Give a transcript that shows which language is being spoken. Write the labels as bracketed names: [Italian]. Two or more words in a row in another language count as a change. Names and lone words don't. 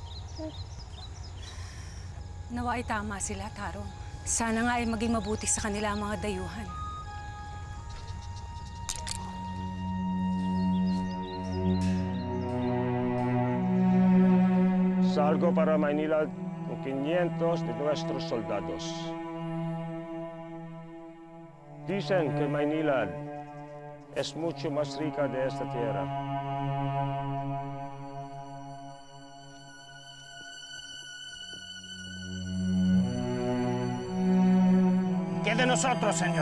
[Filipino] Nawa ay tama sila, Tarong. Sana nga ay maging mabuti sa kanila ang mga dayuhan. [Spanish] Salgo para Maynila con 500 de nuestros soldados. Dicen que Maynilad es mucho más rica de esta tierra. ¿Qué de nosotros, señor?